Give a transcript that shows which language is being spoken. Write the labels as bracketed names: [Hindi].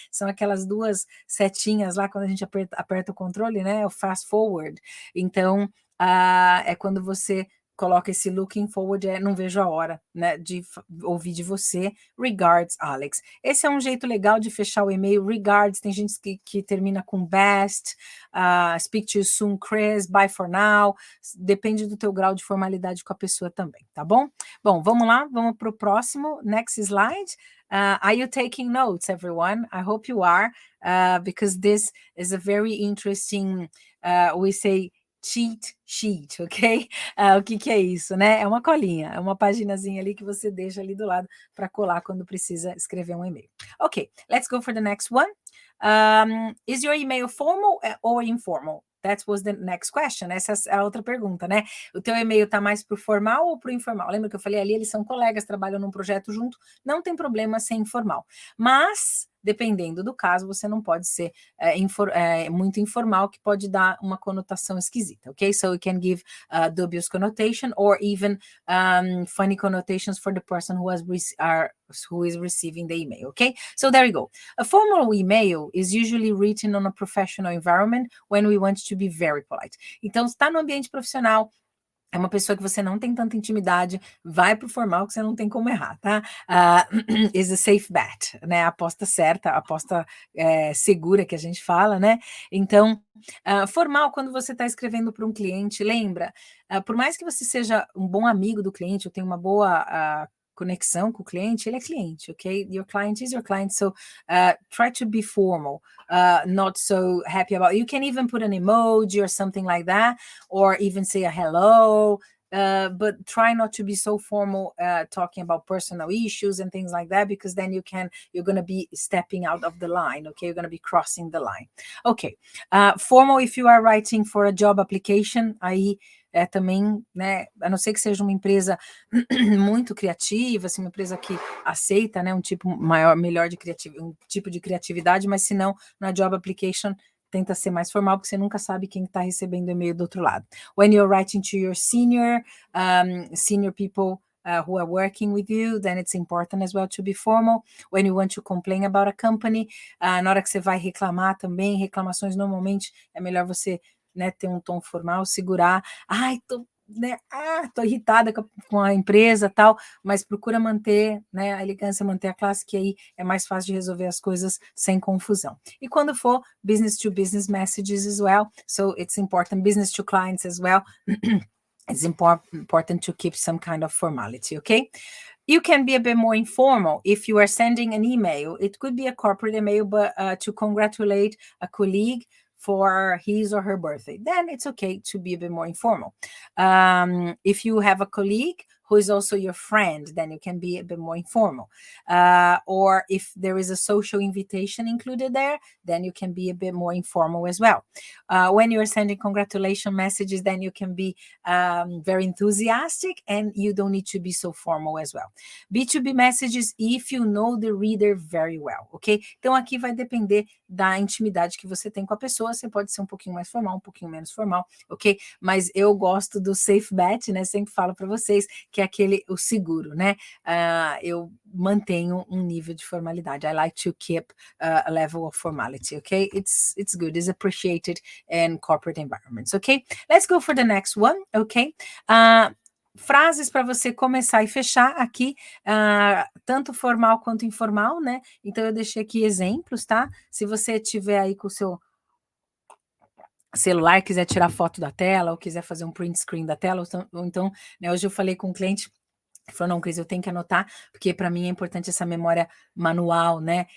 [Portuguese] São aquelas 2 setinhas lá, quando a gente aperta o controle, né? O fast forward. Então, é quando você coloca esse [English] looking forward, [Portuguese] não vejo a hora, né, de ouvir de você. Regards, Alex. Esse é um jeito legal de fechar o e-mail. Regards, tem gente que termina com best, [English] speak to you soon, [Portuguese] Chris, [English] bye for now. [Portuguese] Depende do teu grau de formalidade com a pessoa também, tá bom? Bom, vamos lá, vamos para o próximo. [English] Next slide. Are you taking notes, everyone? I hope you are, because this is a very interesting, we say, cheat sheet, ok? [Portuguese] O que é isso, né? É uma colinha, é uma paginazinha ali que você deixa ali do lado para colar quando precisa escrever um e-mail. [English] Ok, let's go for the next one. Is your email formal or informal? That was the next question. [Portuguese] Essa é a outra pergunta, né? O teu e-mail tá mais pro formal ou pro informal? Lembra que eu falei ali, eles são colegas, trabalham num projeto junto, não tem problema ser informal. Mas, dependendo do caso, você não pode ser muito informal, que pode dar uma conotação esquisita, ok? [English] So, you can give dubious connotation or even funny connotations for the person who is receiving the email, okay? So, there you go. A formal email is usually written on a professional environment when we want to be very polite. [Portuguese] Então, se está no ambiente profissional, é uma pessoa que você não tem tanta intimidade, vai para o formal que você não tem como errar, tá? [English] Is a safe bet, [Portuguese] né? A aposta certa, a aposta segura que a gente fala, né? Então, formal, quando você está escrevendo para um cliente, lembra, por mais que você seja um bom amigo do cliente, ou tenha uma boa conexão com o cliente, ele é cliente, ok? [English] Your client is your client, so try to be formal, not so happy about. You can even put an emoji or something like that, or even say a hello. but try not to be so formal talking about personal issues and things like that, because then you're going to be stepping out of the line, okay? You're going to be crossing the line. Okay, formal if you are writing for a job application, [Portuguese] aí também, né, a não ser que seja uma empresa muito criativa, assim, uma empresa que aceita, né, um tipo melhor de um tipo de criatividade, mas se não, na job application, tenta ser mais formal, porque você nunca sabe quem está recebendo o e-mail do outro lado. [English] When you're writing to your senior people who are working with you, then it's important as well to be formal. When you want to complain about a company, [Portuguese] na hora que você vai reclamar também, reclamações normalmente é melhor você, né, ter um tom formal, segurar, tô irritada com a empresa, tal, mas procura manter, né, a elegância, manter a classe, que aí é mais fácil de resolver as coisas sem confusão. E quando for [English] business to business messages as well, so it's important, business to clients as well, it's important to keep some kind of formality, okay? You can be a bit more informal if you are sending an email. It could be a corporate email, but to congratulate a colleague for his or her birthday, then it's okay to be a bit more informal. If you have a colleague who is also your friend, then you can be a bit more informal. Or if there is a social invitation included there, then you can be a bit more informal as well. When you are sending congratulation messages, then you can be very enthusiastic, and you don't need to be so formal as well. B2B messages, if you know the reader very well, ok? [Portuguese] Então aqui vai depender da intimidade que você tem com a pessoa, você pode ser um pouquinho mais formal, um pouquinho menos formal, ok? Mas eu gosto do safe bet, né? Sempre falo para vocês que é o seguro, né? Eu mantenho um nível de formalidade. [English] I like to keep a level of formality, okay? It's good, it's appreciated in corporate environments, okay? Let's go for the next one, okay? [Portuguese] Frases para você começar e fechar aqui, tanto formal quanto informal, né? Então eu deixei aqui exemplos, tá? Se você tiver aí com o seu celular, quiser tirar foto da tela, ou quiser fazer um print screen da tela, ou então, né, hoje eu falei com um cliente, ele falou, não, Cris, eu tenho que anotar, porque para mim é importante essa memória manual, né?